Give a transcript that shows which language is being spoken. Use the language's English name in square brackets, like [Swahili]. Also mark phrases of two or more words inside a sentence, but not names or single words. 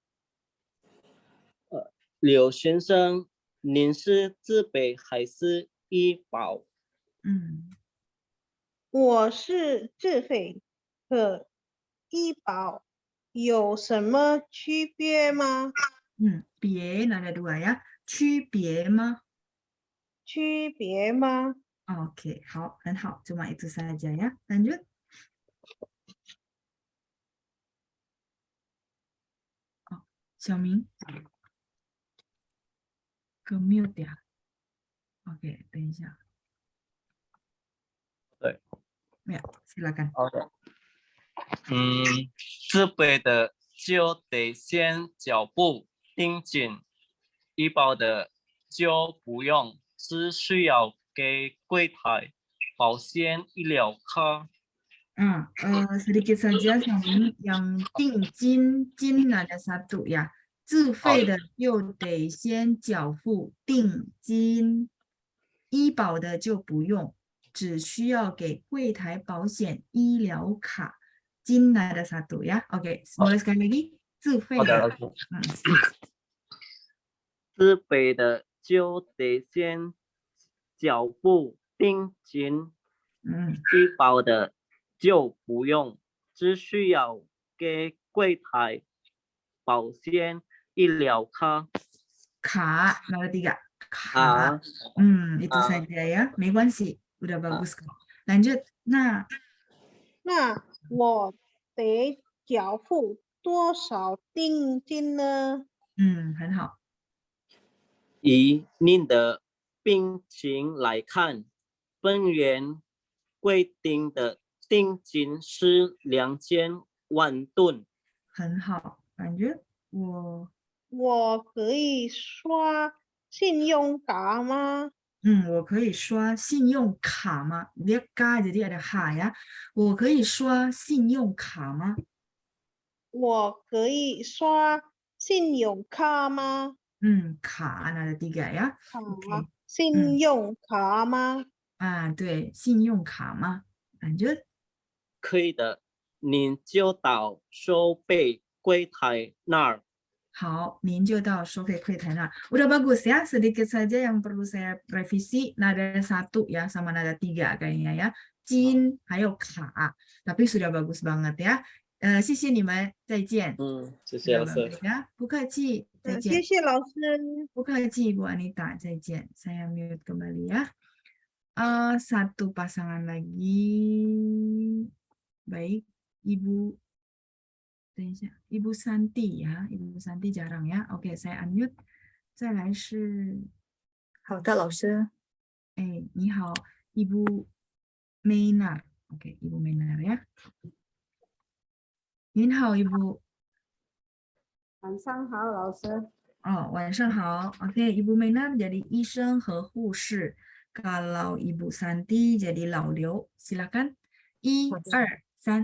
[Chinese] 刘先生，您是自费还是医保？我是自费，和医保有什么区别吗？ [Indonesian] 别 ada dua ya， [Chinese] 区别吗？区别吗？ OK， 好，很好 [Indonesian] ，cuma itu saja ya. Lanjut。小明 ke mute ya. Oke， [Chinese] 等一下。对。 [Indonesian] Ya, silakan。 [Chinese] 好的。自费的就得先脚部盯紧，医保的就不用，只需要给柜台保险医疗卡。 [Indonesian] sedikit saja 小明yang 定金 ada satu ya， [Chinese] 自费的就得先缴付定金，医保的就不用，只需要给柜台保险医疗卡。 [Indonesian] 金 ada satu ya. Oke, mulai sekali lagi， [Chinese] 自费的。自费的就得先缴付定金，医保的就不用，只需要给柜台保险医疗卡。 [Indonesian] 卡 ada 3， 卡。itu saja ya， [Chinese] 没关系 [Indonesian] ，udah bagus kok。lanjut， [Chinese] 那我得缴付多少定金呢？很好。以您的病情来看，本院规定的定金是2000万吨。很好，感觉我可以刷信用卡吗？我可以刷信用卡吗？ [Indonesian] Dia K jadi ada H ya。 [Chinese] 我可以刷信用卡吗？我可以刷信用卡吗？ [Indonesian] 卡 ada 3 ya。 [Chinese] 信用卡吗？对，信用卡吗？感觉可以的，您就到收费柜台那儿。好，您就到收费柜台那儿。 [Indonesian] Udah bagus ya, sedikit saja yang perlu saya revisi. Nada 1 ya, sama nada 3 kayaknya ya. Jin, [Chinese] 还有卡 [Indonesian] tapi sudah bagus banget ya. [Chinese] 谢谢你们，再见。谢谢老师。不客气，再见。谢谢老师。不客气， [Indonesian] Bu Anita, 再见。Saya mute kembali ya. Satu pasangan lagi. Baik, Ibu. Ibu Santi ya, Ibu Santi jarang ya. Oke, saya unmute. [Chinese] 再来是好的，老师。你好，Ibu Meinar. [Indonesian] Oke, Ibu Meinar ya. [Chinese] 您好，Ibu。晚上好，老师。晚上好。 [Indonesian] Oke, Ibu Meinar jadi [Chinese] 医生和护士。 [Indonesian] Kalau Ibu Santi jadi 老刘。silakan。1、2、3。